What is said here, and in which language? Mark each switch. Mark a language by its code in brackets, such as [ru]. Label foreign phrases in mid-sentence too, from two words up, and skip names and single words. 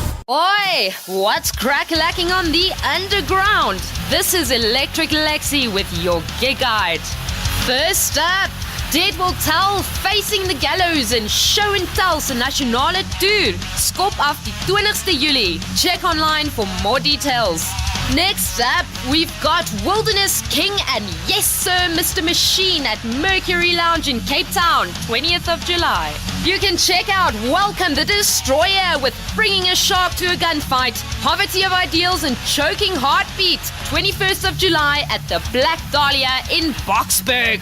[en] Oi! What's crack-lacking on the underground? This is Electric Lexi with your gig guide. First up, [af] Dit wil tel facing the gallows in show and tell se nasionale tour. Skop af die 20ste Julie. [en] Check online for more details. Next up, we've got Wilderness King and Yes Sir Mr. Machine at Mercury Lounge in Cape Town, 20th of July. You can check out Welcome the Destroyer with Bringing a Shark to a Gunfight, Poverty of Ideals and Choking Heartbeat, 21st of July at the Black Dahlia in Boksburg.